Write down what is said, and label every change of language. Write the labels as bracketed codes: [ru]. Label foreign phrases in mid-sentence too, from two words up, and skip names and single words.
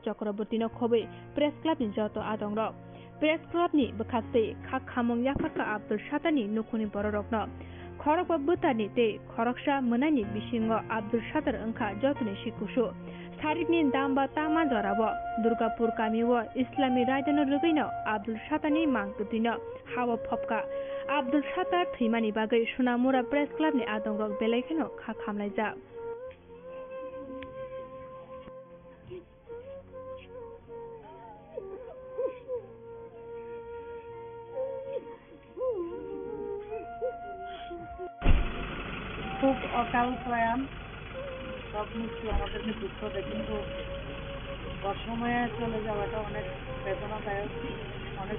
[trp] Chakraborty no khobai Press Club ni joto adongrok Press Club ni bwkhakte khak khamong yafarka Abdul Satani nukuni bororokno khorok bwtani tei khoroksa mwnani bisingo Abdul Satar wngkha jotoni sikusu Sarikni damba tama jorabo Durgapur kamiwo Islami raidano rugino Abdul Satani mangkutino hawa phopka Abdul Satar thimani bagai Sonamura Press Club ni adongrok belaikano kha khamlaijak [bn] খুব অকাল প্রয়াণ সব কিছু আমাদেরকে দুঃখ দেয় কিন্তু অসময়ে চলে যাওয়াটা অনেক বেদনাদায়ক অনেক